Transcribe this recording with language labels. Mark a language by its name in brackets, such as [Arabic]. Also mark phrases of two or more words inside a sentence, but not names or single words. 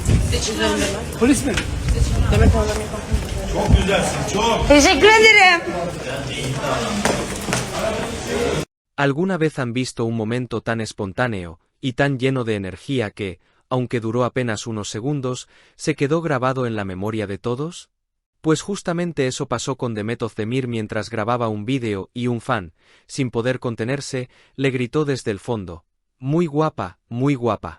[Turkish] Polis mi? Demet ablam Çok güzelsin, çok. Teşekkür ederim. [Spanish] ¿Alguna vez han visto un momento tan espontáneo y tan lleno de energía que, aunque duró apenas unos segundos, se quedó grabado en la memoria de todos? Pues justamente eso pasó con Demet Özdemir mientras grababa un vídeo y un fan, sin poder contenerse, le gritó desde el fondo: «Muy guapa, muy guapa».